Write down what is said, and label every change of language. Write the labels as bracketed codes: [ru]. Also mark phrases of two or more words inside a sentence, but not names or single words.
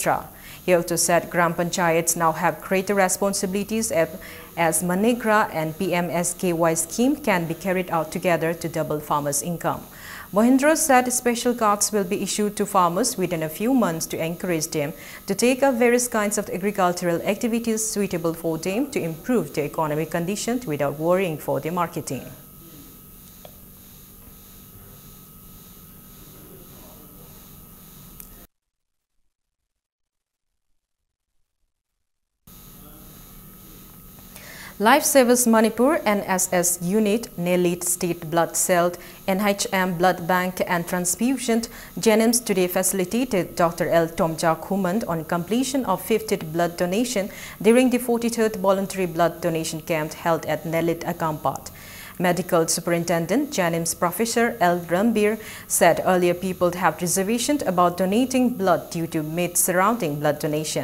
[en] He also said Gram Panchayats now have greater responsibilities as Manegra and PMSKY scheme can be carried out together to double farmers' income. Mohindra said special cards will be issued to farmers within a few months to encourage them to take up various kinds of agricultural activities suitable for them to improve their economic conditions without worrying for their marketing. Lifesavers Manipur NSS Unit, Nelit State Blood Cell, NHM Blood Bank and Transfusion Jenims today facilitated Dr. L. Tomja Khumand on completion of 50th blood donation during the 43rd voluntary blood donation camp held at Nelit Akampat. Medical Superintendent Janims Professor L. Rambir said earlier people have reservations about donating blood due to myths surrounding blood donation.